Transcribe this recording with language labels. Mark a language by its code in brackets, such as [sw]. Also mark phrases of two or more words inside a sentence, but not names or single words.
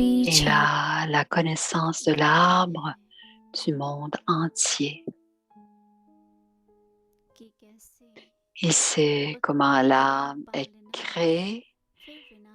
[fr] Il [hi] छाप [fr] a la connaissance de l'arbre du monde entier. [hi] की कैसे [fr] Il sait comment l'arbre est créé, [hi] फिर विनाश